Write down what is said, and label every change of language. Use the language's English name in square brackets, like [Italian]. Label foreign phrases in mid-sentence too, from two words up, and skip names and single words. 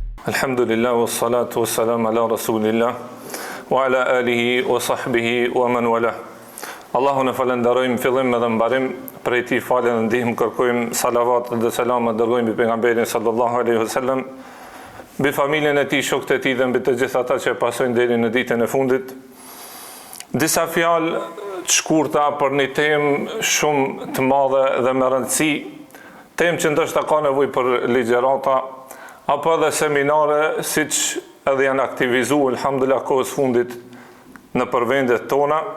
[Arabic] الحمد لله والصلاة والسلام على رسول الله وعلى آله وصحبه ومن والاه. [Albanian] Allahun e falenderojmë fillim edhe mbarim, prej tij falën dhe ndihmë kërkojmë, salavat dhe selamat dërgojmë mbi pejgamberin [Arabic] صلى الله عليه وسلم, [Albanian] mbi familjen e tij, shokët e tij dhe mbi të gjithë ata që e pasojnë deri në ditën e fundit. Disa fjalë të shkurta për një temë shumë të madhe dhe me rëndësi, temë që ndoshta ka nevojë për ligjërata apo edhe seminare, siç edhe janë aktivizuar alhamdulillah kohës fundit në përvendet tona.